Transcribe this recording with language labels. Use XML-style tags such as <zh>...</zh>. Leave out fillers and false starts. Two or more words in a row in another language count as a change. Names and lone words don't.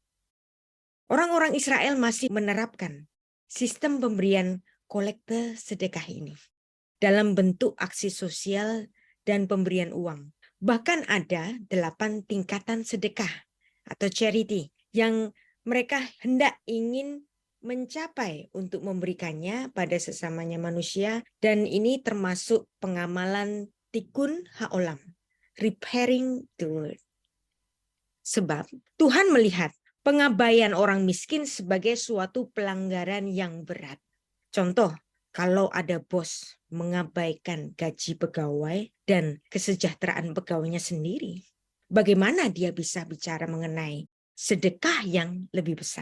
<id>Orang-orang Israel masih menerapkan sistem pemberian kolekte sedekah ini dalam bentuk aksi sosial dan pemberian uang. Bahkan ada 8 tingkatan sedekah atau charity yang mereka hendak ingin mencapai untuk memberikannya pada sesamanya manusia, dan ini termasuk pengamalan</id> <he>תיקון העולם,</he> <en>repairing the world.</en> <id>Sebab Tuhan melihat pengabaian orang miskin sebagai suatu pelanggaran yang berat. Contoh, kalau ada bos mengabaikan gaji pegawai dan kesejahteraan pegawainya sendiri, bagaimana dia bisa bicara mengenai sedekah yang lebih besar?</id>